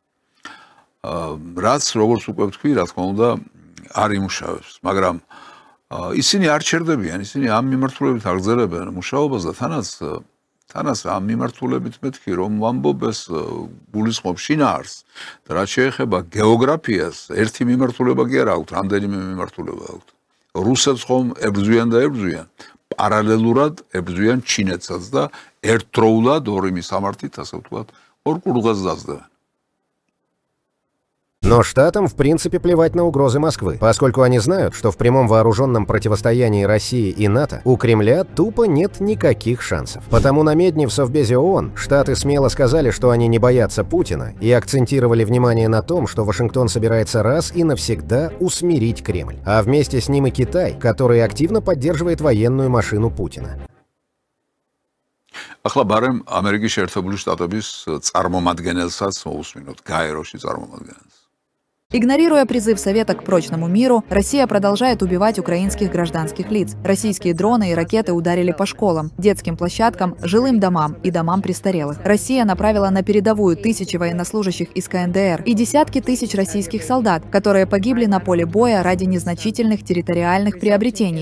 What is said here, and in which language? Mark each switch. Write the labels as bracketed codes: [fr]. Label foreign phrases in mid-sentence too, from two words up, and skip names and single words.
[ka] რაც როგორც უკვე ვთქვი, რა თქმა უნდა, არ იმუშავებს, მაგრამ ისინი არ ჩერდებიან, ისინი ამ მიმართულებით აგრძელებენ მუშაობას და თანაც ამ მიმართულებით მეთქი, რომ ვამბობ ეს გულისხმობ შინაარსს და რაც შეეხება გეოგრაფიას, ერთი მიმართულება კი არ აქვთ, რამდენიმე მიმართულება აქვთ. რუსებს ხომ ებრძვიან და ებრძვიან, პარალელურად ებრძვიან ჩინეთსაც და ერთდროულად ორი მისამართით, ასე ვთქვათ, ორ კურდღელს დაძდევენ. [ru] Но штатам в принципе плевать на угрозы Москвы, поскольку они знают, что в прямом вооруженном противостоянии России и НАТО у Кремля тупо нет никаких шансов. Потому на Медне в Совбезе ООН Штаты смело сказали, что они не боятся Путина, и акцентировали внимание на том, что Вашингтон собирается раз и навсегда усмирить Кремль. А вместе с ним и Китай, который активно поддерживает военную машину Путина. [ka] ახლა ბარემ ამერიკის შეერთებული შტატების წარმომადგენელსაც მოусმინოთ, გაეროში წარმომადგენელს. [ru] Игнорируя призыв Совета к прочному миру, Россия продолжает убивать украинских гражданских лиц. Российские дроны и ракеты ударили по школам, детским площадкам, жилым домам и домам престарелых. Россия направила на передовую тысячи военнослужащих из КНДР и десятки тысяч российских солдат, которые погибли на поле боя ради незначительных территориальных приобретений.